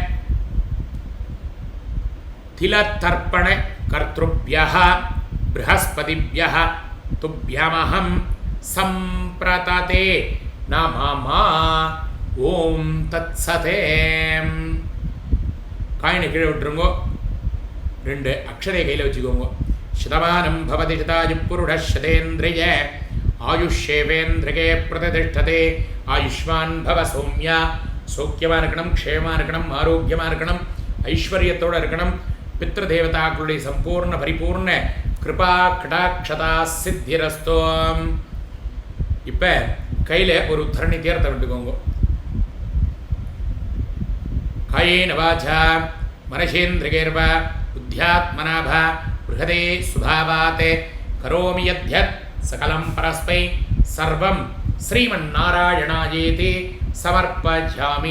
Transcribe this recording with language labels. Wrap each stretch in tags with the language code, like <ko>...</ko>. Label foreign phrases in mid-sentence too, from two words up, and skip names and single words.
<sa>திலத்தர்ப்பண கர்த்ருப்யः ப்ரஹஸ்பதிப்யः துப்யமஹம் சம்பிரததே நமமா ஓம் தத்சதே காயினை</sa> <ta>கீழே விட்டுருங்கோ 2 அக்ஷரை கையில் வச்சுக்கோங்க</ta> <sa>शतमानं भवति शतायुः शतेन्द्रिय आयुष्येवेन्द्रिये प्रतिष्ठते आयुष्मान् भव सौम्या</sa> <ta>सौख्यमा இருக்கணும் க்ஷேமா இருக்கணும் ஆரோக்கியமா இருக்கணும் ஐஸ்வரியத்தோட இருக்கணும் பித்ருதேவதாக்களுடைய சம்பூர்ண பரிபூர்ண கிருபா கடாட்சதா சித்திரஸ்தோம். இப்போ கையில் ஒரு தரணி தீர்த்த விட்டுக்கோங்க.</ta> <sa>காயேன வாசா மனசேந்திரியர்வா புத்தியாத்மனாபா ப்ருஹதே சுபாவாத் கரோமி யத்யத் சகலம் பரஸ்மை சர்வம் ஸ்ரீமன்னாராயணாயேதி சமர்ப்பயாமி.</sa>